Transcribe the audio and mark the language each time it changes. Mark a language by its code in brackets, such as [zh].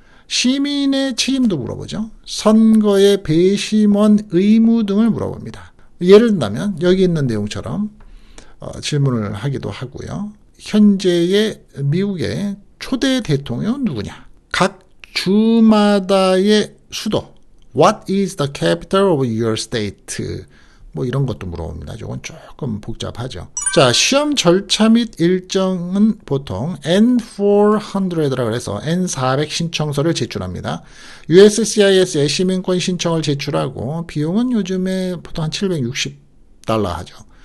[ko] 시민의 책임도 물어보죠. 선거의 배심원 의무 등을 물어봅니다. 예를 든다면 여기 있는 내용처럼 질문을 하기도 하고요. 현재의 미국의 초대 대통령은 누구냐? 각 주마다의 수도, [en] What is the capital of your state? [ko] 뭐 이런 것도 물어봅니다. 이건 조금 복잡하죠. 자, 시험 절차 및 일정은 보통 N400라고 해서 N400 신청서를 제출합니다. USCIS에 시민권 신청을 제출하고 비용은 요즘에 보통 한 $760 하죠.